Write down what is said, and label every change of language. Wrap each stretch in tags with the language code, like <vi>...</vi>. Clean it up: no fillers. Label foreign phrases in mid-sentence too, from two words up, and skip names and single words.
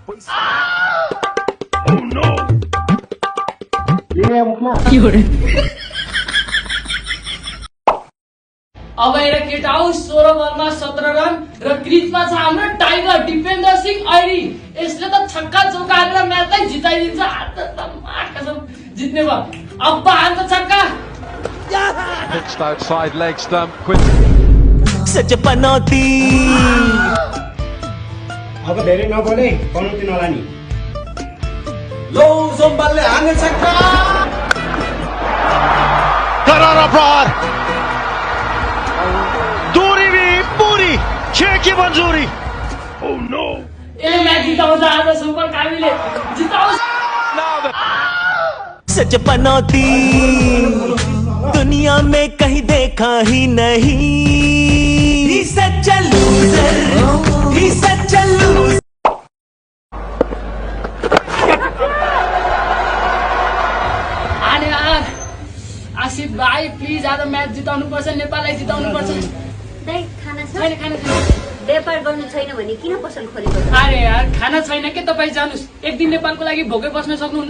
<ne>अब हेर केटा आऊ, 16 बलमा 17 रन र क्रिजमा छ हाम्रो टाइगर दिपेन्द्र सिंह ऐरी। यसले त छक्का चौका हालेर म्याचलाई जिताइदिन्छ। जित्ने भयो। अब हान्छ छक्का।</ne> <en>Pitched outside leg stump.</en> <hi>सच पनौती</hi> <ne>अब धेरै नबोले, पनौती नलानी। लो जोम्बालले हान्ने छक्का,</ne> <hi>करारा प्रहार, दूरी भी पूरी, 6 की मंजूरी।</hi> <en>Oh no!</en> <ne>यसले म्याच जिताउँछ आज, सुपर कामीले जिताउँछ।</ne> <hi>सच पनौती दुनिया में कहीं देखा ही नहीं।</hi> <en>He's such a loser, he's such a loser।</en> <hi>अरे यार</hi> <ne>आसिफ भाइ प्लिज आज म्याच जिताउनु पर्छ, नेपाललाई जिताउनु पर्छ। दाइ खाना छ? खाना व्यापार गर्नु छैन भने किन पसल खोलेको?</ne> <hi>अरे यार</hi> <ne>खाना छैन के, तपाईँ जानुस्, एक दिन नेपालको लागि भोकै बस्न सक्नुहुन्न।</ne>